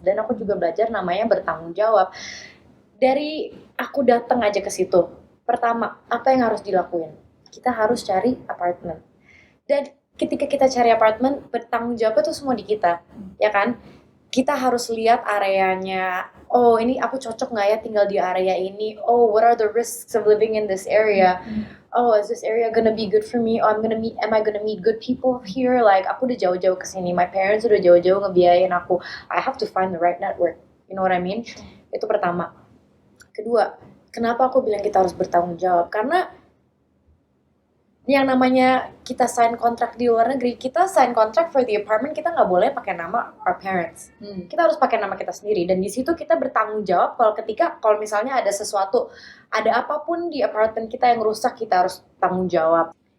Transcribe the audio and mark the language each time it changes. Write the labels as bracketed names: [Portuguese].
[Indonesian] Dan aku juga belajar namanya bertanggung jawab. Dari aku datang aja ke situ, pertama, apa yang harus dilakuin? Kita harus cari apartemen. Dan ketika kita cari apartemen, bertanggung jawab itu semua di kita, ya kan? Kita harus lihat areanya. Oh, ini aku cocok nggak ya tinggal di area ini? [English] Oh, what are the risks of living in this area? Oh, is this area gonna be good for me? Oh, am I gonna meet good people here? [Indonesian] Like, aku udah jauh-jauh kesini. [English] My parents [Indonesian] udah jauh-jauh ngebiayain aku. [English] I have to find the right network. You know what I mean? [Indonesian] Itu pertama. Kedua, kenapa aku bilang kita harus bertanggung jawab? Karena yang namanya kita sign kontrak di luar negeri, kita sign kontrak [English] for the apartment, [Indonesian] kita nggak boleh pakai nama our parents. Kita harus pakai nama kita sendiri, dan di situ kita bertanggung jawab kalau misalnya ada sesuatu, ada apapun di apartemen kita yang rusak, kita harus tanggung jawab.